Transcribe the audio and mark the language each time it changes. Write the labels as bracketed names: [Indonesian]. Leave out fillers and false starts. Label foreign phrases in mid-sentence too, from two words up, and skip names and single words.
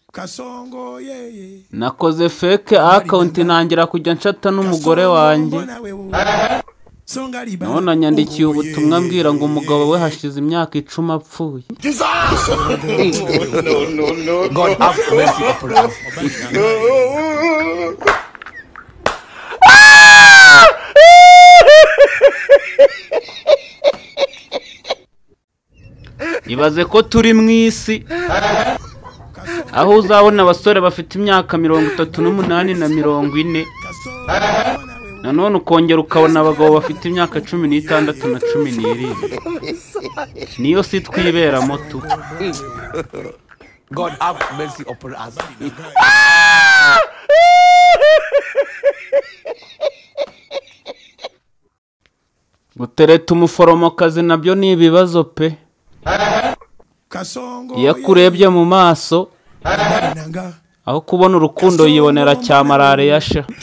[Kinyarwanda] Kasongo yeye nakoze [English] fake account [Kinyarwanda] nangira kujya nshata n'umugore wanjye none anyandikiye ubutumwa mbwira ngo umugabo we hashize imyaka 10 apfuye. No. [English] God have mercy upon us. [Kinyarwanda] Ibaze ko turi mu isi aho uzabona abasore bafite imyaka 38 na 40 nanone ukongera ukabona abagabo bafite imyaka 16 na 17. Niyo si twiberamo tu. [English] God have mercy upon us. [Kinyarwanda] Gutereta umuforomokazi nabyo ni ibibazo pe. Iyo akurebye mu maso aho kubona urukundo yibonera cyamarare yasha.